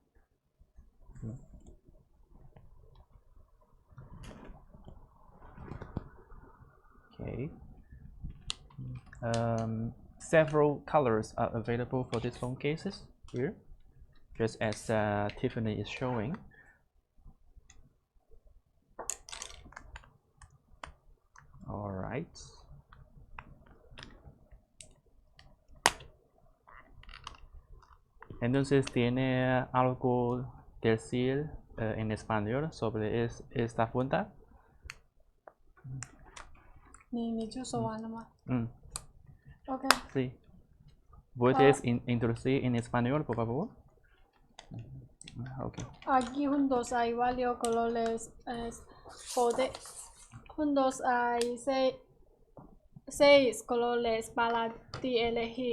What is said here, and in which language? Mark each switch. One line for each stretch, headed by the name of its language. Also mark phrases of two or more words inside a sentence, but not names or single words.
English: Okay. Several colors are available for these phone cases here, just as Tiffany is showing. All right.
Spanish: Entonces tiene algo decir en español sobre esta funda.
Chinese: 你就说完了吗 ？OK.
Spanish: Sí. ¿Puedes introducir en español, por favor?
English: Okay.
Spanish: Aquí juntos hay varios colores. Juntos hay seis colores para ti elegir.